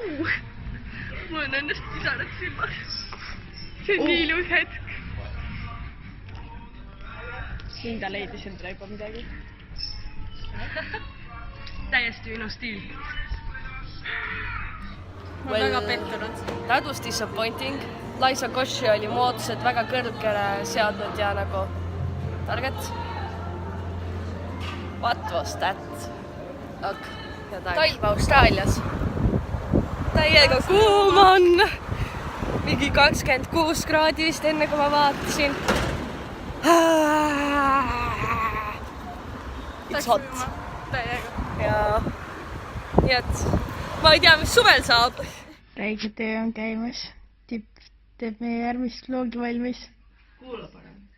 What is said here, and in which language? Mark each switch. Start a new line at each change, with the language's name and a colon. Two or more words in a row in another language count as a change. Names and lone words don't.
Estonian: Mul on ennast pisarad silmad. See on nii ilus hetk. Linda leidis endale juba midagi. Täiesti minu stiil. Ma olen väga pettunud.
English: That was disappointing.
Estonian: Liza Koshy oli mu ootused väga kõrgele seadnud ja nagu target.
English: What was that?
Estonian: Talv Austraalias. Täiega kuum on. Mingi 26 kraadi vist enne, kui ma vaatasin.
English: It's hot.
Estonian: Täiega. Ja nii et ma ei tea, mis suvel saab. Räige töö on käimas. teeb meie järgmist vlogi valmis. Kuula parem.